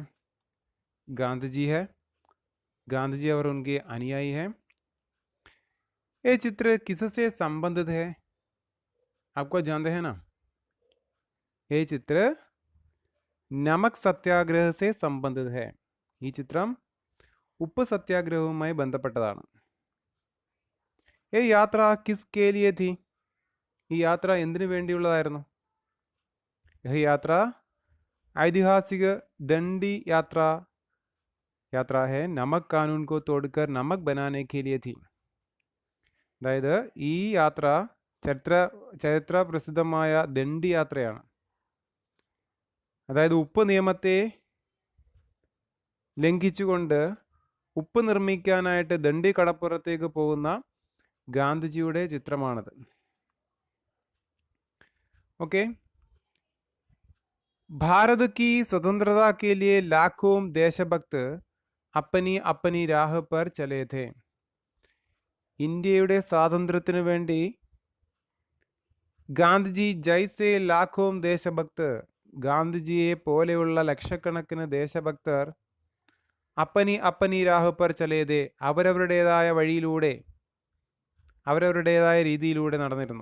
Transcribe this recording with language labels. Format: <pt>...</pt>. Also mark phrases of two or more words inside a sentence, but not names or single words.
<hi>गांधी जी है। गांधी जी और उनके अनुयायी हैं। ये चित्र किससे संबंधित है? आपको जानते हैं ना? ये चित्र नमक सत्याग्रह से संबंधित है।</hi> <ml>ഈ ചിത്രം ഉപ്പ് സത്യാഗ്രഹവുമായി ബന്ധപ്പെട്ടതാണ്.</ml> <hi>ये यात्रा किसके लिए थी?</hi> <ml>ഈ യാത്ര എന്തിനു വേണ്ടിയുള്ളതായിരുന്നു?</ml> <hi>यह यात्रा ऐतिहासिक दंडी यात्रा है। नमक कानून को तोड़कर नमक बनाने के लिए थी.</hi> <ml>അതായത് ഈ യാത്ര ചരിത്ര പ്രസിദ്ധമായ ദണ്ഡി യാത്രയാണ്. അതായത് ഉപ്പ് നിയമത്തെ ലംഘിച്ചുകൊണ്ട് ഉപ്പ് നിർമ്മിക്കാനായിട്ട് ദണ്ഡി കടപ്പുറത്തേക്ക് പോകുന്ന ഗാന്ധിജിയുടെ ചിത്രമാണത്.</ml> <hi>ओके, भारत की स्वतंत्रता के लिए लाखों देशभक्त अपनी अपनी राह पर चले थे.</hi> <ml>ഇന്ത്യയുടെ സ്വാതന്ത്ര്യത്തിനു വേണ്ടി</ml> <hi>गांधीजी जैसे लाखों</hi> <ml>ദേശഭക്തർ, ഗാന്ധിജിയെ പോലെയുള്ള ലക്ഷക്കണക്കിന് ദേശഭക്തർ</ml> <hi>अपनी अपनी राह पर चले थे,</hi> <ml>അവരവരുടേതായ വഴിയിലൂടെ അവരവരുടേതായ രീതിയിലൂടെ നടന്നിരുന്നു.</ml>